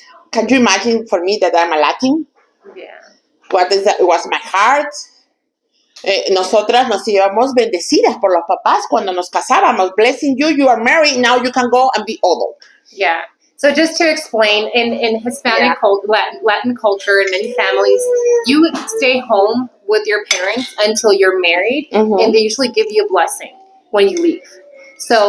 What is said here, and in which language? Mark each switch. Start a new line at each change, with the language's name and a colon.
English: Can you imagine for me that I'm a Latin? Yeah. What is that? It was my heart.
Spanish: Nosotras nos íbamos bendecidas por los papás cuando nos casábamos.
English: Blessing you, you are married, now you can go and be adult. Yeah. So just to explain, in Hispanic Latin culture, in many families, you stay home with your parents until you're married, and they usually give you a blessing when you leave. So